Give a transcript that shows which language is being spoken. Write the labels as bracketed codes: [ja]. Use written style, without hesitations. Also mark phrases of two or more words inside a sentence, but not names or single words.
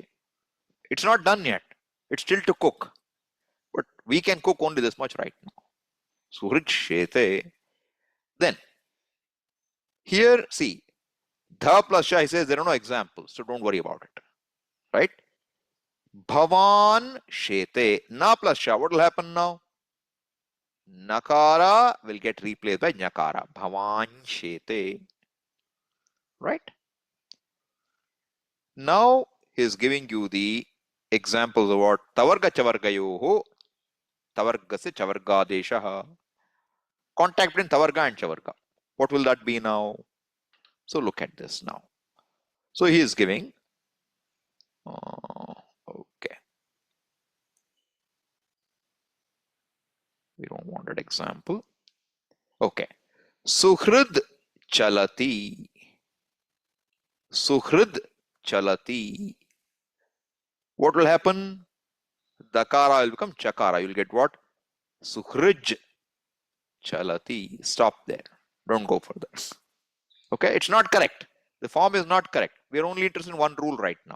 [en] It's not done yet. It's still to cook. But we can cook only this much right now. [sa] सुहृच्छेते. [en] Then here, see, dha plus sha, he says there are no examples, so don't worry about it. Right? [sa] भवाञ्छेते. [en] Na plus sha, what will happen now? Nakara will get replaced by nyakara. [sa] भवाञ्छेते. Right? [en] Now he is giving you the examples of what? [sa] तवर्ग चवर्गयोः. तवर्ग से चवर्ग देशः. [en] Contact between tavarga and chavarga. What will that be now? So look at this now. So he is giving. Okay. We don't want that example. [sa] Okay. सुहृद् चलति. सुहृद् चलति. [en] What will happen? Dakara will become chakara. You'll get what? [sa] सुहृज् चलति. [en] Stop there. Don't go further. Okay, it's not correct. The form is not correct. We are only interested in one rule right now.